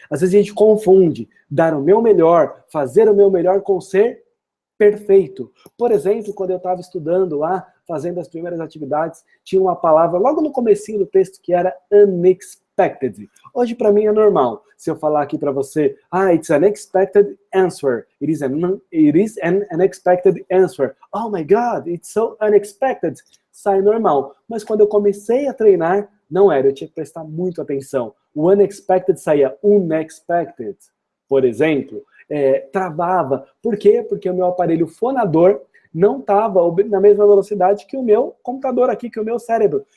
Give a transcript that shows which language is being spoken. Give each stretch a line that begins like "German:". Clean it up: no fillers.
Portuguese: Às vezes a gente confunde dar o meu melhor, fazer o meu melhor com ser perfeito. Por exemplo, quando eu estava estudando lá, fazendo as primeiras atividades, tinha uma palavra logo no comecinho do texto que era unexpected. Hoje para mim é normal. Se eu falar aqui para você,
English: it's an unexpected answer. It is an unexpected answer. Oh my God, it's so unexpected.
Portuguese: Sai normal. Mas quando eu comecei a treinar, não era. Eu tinha que prestar muito atenção. O unexpected saía unexpected. Por exemplo, travava. Por quê? Porque o meu aparelho fonador não estava na mesma velocidade que o meu computador aqui, que o meu cérebro.